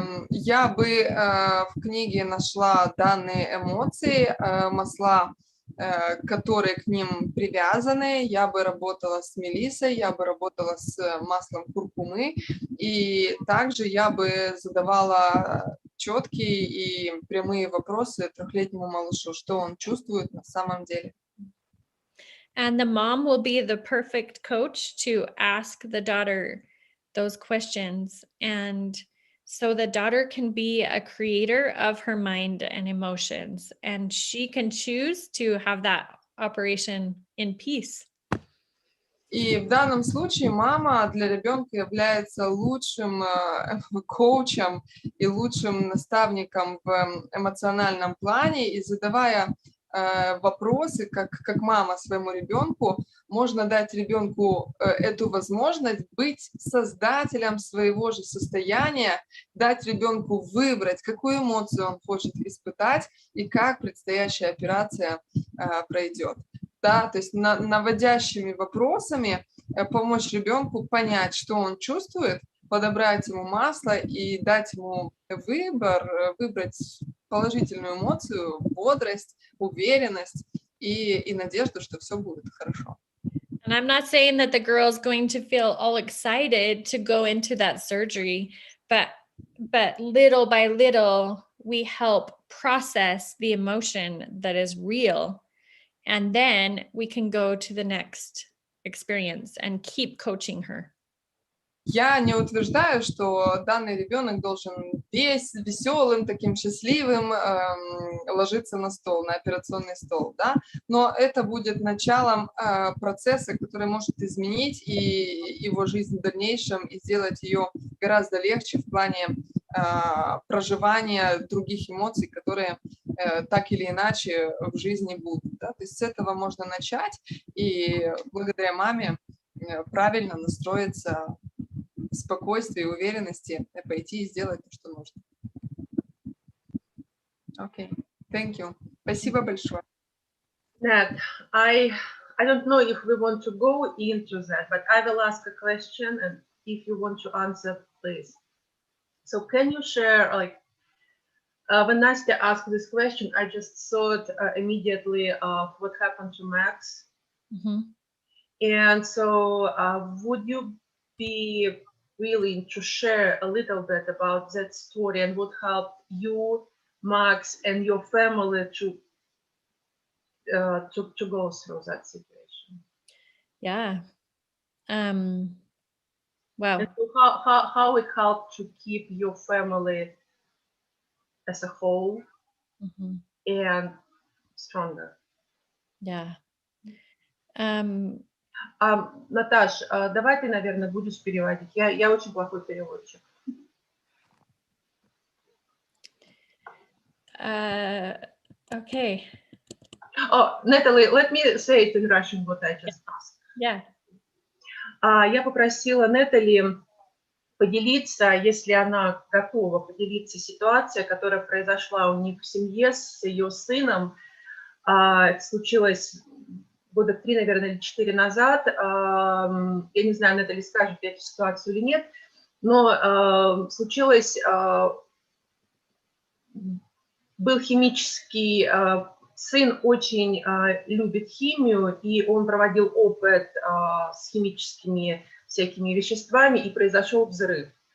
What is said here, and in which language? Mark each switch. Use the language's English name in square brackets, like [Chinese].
[Russian] Я бы в книге нашла данные эмоции, масла, которые к ним привязаны. Я бы работала с мелиссой, я бы работала с маслом куркумы, и также я бы задавала четкие и прямые вопросы трехлетнему малышу, что он чувствует на самом деле. [English] And the mom will be the perfect coach to ask the daughter those questions. And so the daughter can be a creator of her mind and emotions, and she can choose to have that operation in peace. [Russian] И в данном случае мама для ребенка является лучшим коучем и лучшим наставником в эмоциональном плане, и задавая вопросы, как мама своему ребенку, можно дать ребенку эту возможность быть создателем своего же состояния, дать ребенку выбрать, какую эмоцию он хочет испытать и как предстоящая операция пройдет. Да, то есть наводящими вопросами помочь ребенку понять, что он чувствует, подобрать ему масло и дать ему выбрать положительную эмоцию, бодрость, уверенность и надежду, что все будет хорошо. [English] And I'm not saying that the girl's going to feel all excited to go into that surgery, but little by little, we help process the emotion that is real. And then we can go to the next experience and keep coaching her. [Russian] Я не утверждаю, что данный ребенок должен весь веселым, таким счастливым ложиться на стол, на операционный стол, да? Но это будет началом процесса, который может изменить и его жизнь в дальнейшем и сделать ее гораздо легче в плане проживания других эмоций, которые так или иначе в жизни будут. Да? То есть с этого можно начать и благодаря маме правильно настроиться в спокойствии и уверенности пойти и сделать то, что нужно. [English] Окей, thank you. [Russian] Спасибо большое. [English] Ned, I don't know if we want to go into that, but I will ask a question, and if you want to answer, please. So can you share, like, when Nastya asked this question, I just thought immediately of what happened to Max. Mm-hmm. And so would you be willing to share a little bit about that story and what helped you, Max, and your family to go through that situation? Yeah. Wow. And so how it helped to keep your family as a whole and stronger? Yeah. [Russian] Наташ, давай ты, наверное, будешь переводить. Я очень плохой переводчик. [English] Okay. Oh, Natalie, let me say it in Russian what I just asked. Yeah. [Russian] Я попросила Натали поделиться, если она готова поделиться ситуацией, которая произошла у них в семье с ее сыном. Это случилось года 3, наверное, или 4 назад. Я не знаю, Натали скажет эту ситуацию или нет, но случилось, был химический, сын очень любит химию, и он проводил опыт с химическими всякими веществами, и произошел взрыв.